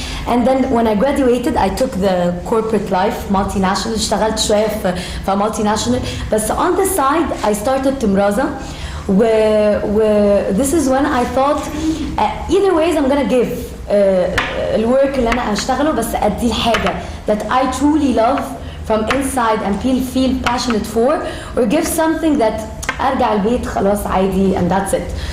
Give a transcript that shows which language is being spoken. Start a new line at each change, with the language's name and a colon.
English: And then when I graduated, I took the corporate life, multinational.
Arabic: اشتغلت شوية في multinational.
English: But on the side, I started TEMRAZA. Where this is when I thought, either ways I'm gonna give
Arabic: الورك اللي أنا أشتغله بس أدي الحاجة
English: that I truly love from inside and feel passionate for, or give something that
Arabic: أرجع البيت خلاص عادي
English: and that's it.